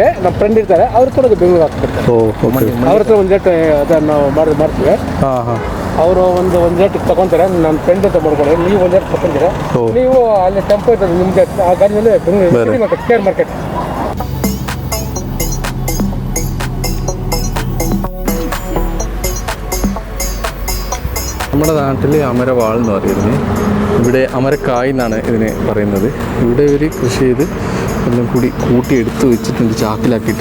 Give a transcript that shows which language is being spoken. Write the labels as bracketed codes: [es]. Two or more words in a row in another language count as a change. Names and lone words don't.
[kn] ನಮ್ಮ ಫ್ರೆಂಡ್ ಇರ್ತಾರೆ, ಅವ್ರ ಹತ್ರ ಬೆಂಗಳೂರು ಹಾಕ್ಬಿಡ್ತಾರೆ. ಅವ್ರ ಹತ್ರ ಒಂದು ರೇಟ್ ಅದನ್ನು ಮಾಡ್ತೀವಿ. ಅವರು ಒಂದು ರೇಟ್ ತಗೊಂತಾರೆ. ನನ್ನ ಫ್ರೆಂಡ್ ಹತ್ರ ಮಾಡ್ಕೊಳ್ಳಿ, ನೀವು ಒಂದು ರೇಟ್ ತಗೊಂತೀರಾ, ನೀವು ಅಲ್ಲಿ ಟೆಂಪೋ ಇರ್ತದೆ ನಿಮಗೆ ಆ ಗಾಡಿಯಲ್ಲಿ ಬೆಂಗಳೂರು ಮಾರ್ಕೆಟ್, ಕೇರ್ ಮಾರ್ಕೆಟ್. [ml] നമ്മുടെ നാട്ടിൽ അമരവാൾ എന്ന് പറയുന്നത്, ഇവിടെ അമരക്കായ് എന്നാണ് ഇതിനെ പറയുന്നത്. ഇവിടെ ഇവർ കൃഷി ചെയ്ത് എല്ലാം കൂടി കൂട്ടി എടുത്ത് വെച്ചിട്ടുണ്ട്, ചാക്കിലാക്കിയിട്ട്.